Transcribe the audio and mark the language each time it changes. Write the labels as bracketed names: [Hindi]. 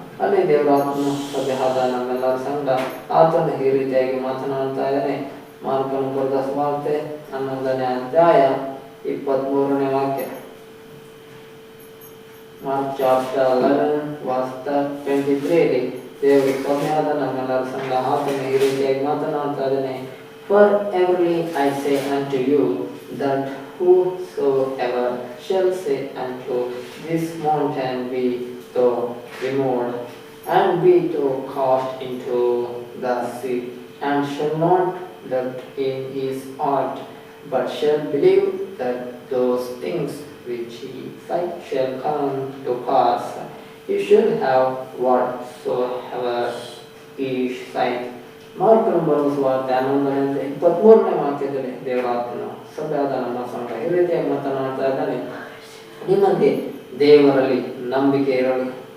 [Kannada] ಅಲ್ಲಿ ದೇವರಾತ್ಮನು ಸಭೆಯಾದ ನಮ್ಮೆಲ್ಲರ ಸಂಘ ಆತನು ಈ ರೀತಿಯಾಗಿ ಮಾತನಾಡ್ತಾ ಇದ್ದಾನೆ. ಮಾರ್ಕನ ಬರೆದ ಸುವಾರ್ತೆ 11ನೇ ಅಧ್ಯಾಯ 23ನೇ ವಾಕ್ಯ. ಮಾರ್ಕ್ ಚಾಪ್ಟರ್ 11:23 ದೇವರು ಸಭೆಯಾದ ನಮ್ಮೆಲ್ಲರ ಸಂಘ ಆತನು ಈ ರೀತಿಯಾಗಿ ಮಾತನಾಡ್ತಾ ಇದ್ದಾನೆ. [English] For verily I say unto you that whosoever shall say unto this mountain be thou removed and be thou cast into the sea, and shall not doubt in his heart, but shall believe that those things which he said shall come to pass, he shall have whatsoever he said. [Kannada] ಮಾರ್ಕನ ಬರೆದ ಸುವಾರ್ತೆ 11:23ನೇ ವಾಕ್ಯದಲ್ಲಿ ದೇವರಾತ್ಮನು ಸಭೆಯಾದ ನಮ್ಮ ಸಂಘ ಈ ರೀತಿಯಾಗಿ ಮಾತನಾಡ್ತಾ ಇದ್ದಾನೆ. ನಿಮಗೆ ದೇವರಲ್ಲಿ ನಂಬಿಕೆ ಇರಲಿ.